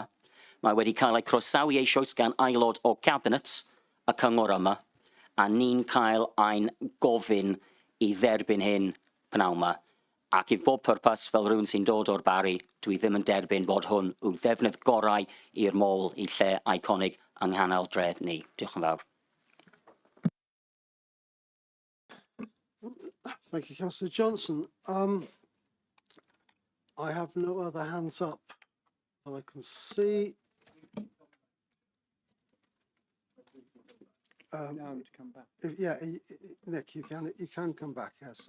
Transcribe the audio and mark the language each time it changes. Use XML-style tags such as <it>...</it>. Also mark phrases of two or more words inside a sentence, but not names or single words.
<cy>Mae wedi cael ei croesawu eisoes gan aelod o cabinet y cyngor yma, a ni'n cael ein gofyn i dderbyn hyn pnawn yma. Ac i bob pwrpas fel rhywun sy'n dod o'r Bari, dwi ddim yn derbyn bod hwn yw'r ddefnydd gorau i'r môl i lle iconig yng nghanol dref ni. Diolch yn fawr.</cy> <en>Thank you, Councillor Johnson. I have no other hands up that I can see. Nick, you can come back, yes.</en>